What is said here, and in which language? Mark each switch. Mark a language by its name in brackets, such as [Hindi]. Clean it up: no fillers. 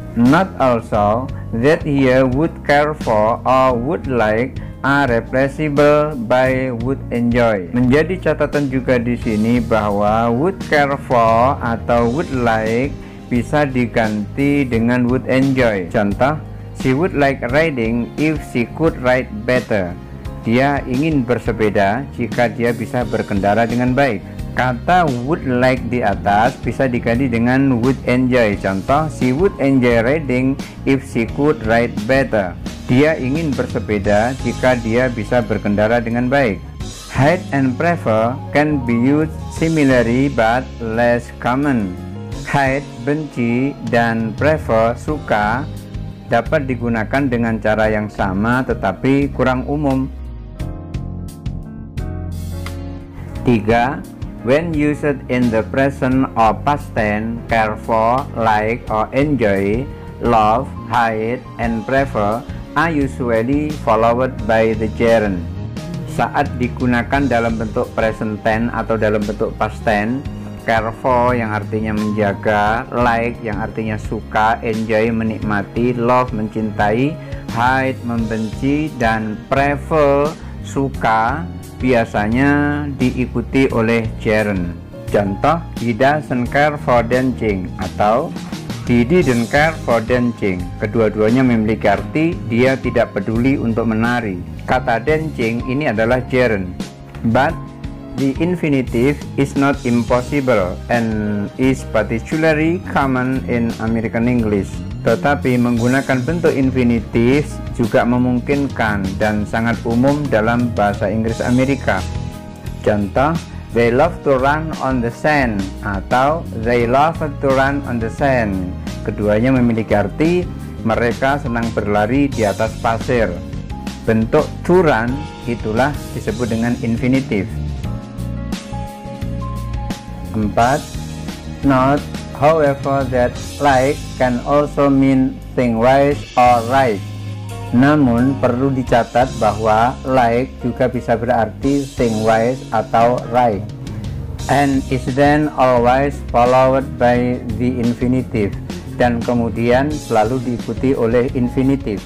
[English] Not also that here would care for or would like are replaceable by would enjoy. [Indonesian] Menjadi catatan juga di sini bahwa would care for atau would like bisa diganti dengan would enjoy. [English] Contoh, she would like riding if she could ride better. [Indonesian] Dia ingin bersepeda jika dia bisa berkendara dengan baik. Kata would like di atas bisa diganti dengan would enjoy. [English] Contoh, she would enjoy riding if she could ride better. [Indonesian] Dia ingin bersepeda jika dia bisa berkendara dengan baik. [English] Hate and prefer can be used similarly but less common. [Indonesian] Hate, benci, dan prefer, suka, dapat digunakan dengan cara yang sama tetapi kurang umum. [English] 3. When used in the present or past tense, care for, like, or enjoy, love, hate, and prefer are usually followed by the gerund. [Indonesian] Saat digunakan dalam bentuk present tense atau dalam bentuk past tense, care for yang artinya menjaga, like yang artinya suka, enjoy menikmati, love mencintai, hate membenci, dan prefer suka biasanya diikuti oleh gerund. [English] Contoh, he doesn't care for dancing atau he didn't care for dancing. [Indonesian] Kedua-duanya memiliki arti dia tidak peduli untuk menari. Kata dancing ini adalah gerund. [English] But the infinitive is not impossible and is particularly common in American English. [Indonesian] Tetapi menggunakan bentuk infinitif juga memungkinkan dan sangat umum dalam bahasa Inggris Amerika. [English] Contoh, they love to run on the sand atau they love to run on the sand. [Indonesian] Keduanya memiliki arti mereka senang berlari di atas pasir. Bentuk to run itulah disebut dengan infinitif. [English] 4. Note, however, that like can also mean think wise or right. [Indonesian] Namun perlu dicatat bahwa like juga bisa berarti think wise atau right, [English] and is then always followed by the infinitive, [Indonesian] dan kemudian selalu diikuti oleh infinitif.